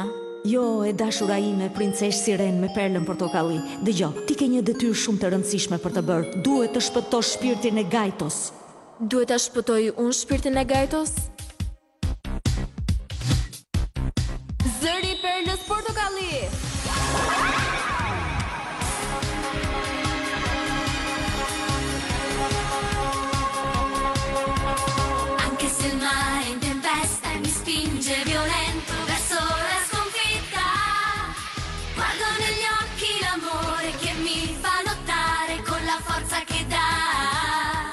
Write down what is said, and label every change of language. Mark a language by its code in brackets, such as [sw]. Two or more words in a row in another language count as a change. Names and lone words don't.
[sq] Jo, e dashura ime, princesh Siren me perlën portokalli. Dëgjoj, ti ke një detyrë shumë të rëndësishme për të bërë. Duhet të shpëtosh shpirtin e Gajtos. Duhet ta shpëtoj unë shpirtin e Gajtos? Zëri i perlës portokalli! [it] Spinge violento verso la sconfitta. Guardo negli occhi l'amore che mi fa lottare con la forza che dà.